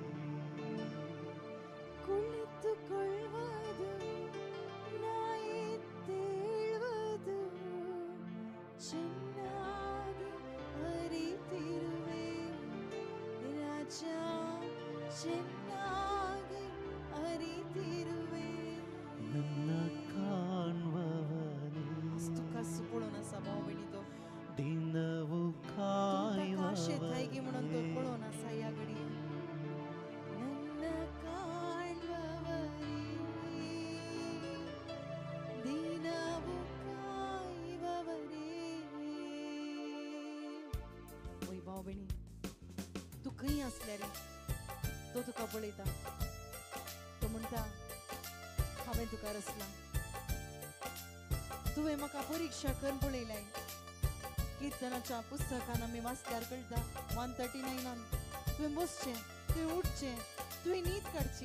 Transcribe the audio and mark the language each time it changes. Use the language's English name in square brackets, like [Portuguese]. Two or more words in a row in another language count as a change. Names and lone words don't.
[Kannada] ಕುಳಿತುಕೊಳ್ಳುವುದು ನಾ ಎದ್ದೇಳುವುದು ಚೆನ್ನಾಗಿ ಅರಿತಿರುವೆ. ರಾಜ ಚೆನ್ನಾಗಿ ಅರಿತಿರುವೆ. ನನ್ನ ಕಾಣುವವನೇ, [Konkani] तुका पळोवन आसा भाव भयणी तो. [Kannada] दिनवू [Konkani] काशे थाय गे म्हणून तो [Kannada] ಕಾಯುವವನೇ. [Konkani] पळोवन आसा ह्या घडये. [Kannada] ನನ್ನ ಕಾಣುವವರೇ, ದಿನವೂ ಕಾಯುವವರೇ. [Konkani] ओय भाव भयणी, तू खंय आसल्यार तो तुका पळयता. तो म्हणटा हांवें तुका रचला. तुवें म्हाका परीक्षा करून पळयलाय. कीर्तनाच्या पुस्तकान आमी वाचल्यार कळटा 139 तुवें बसचें, तुवें उठचें, तुवें न्हीद काडची.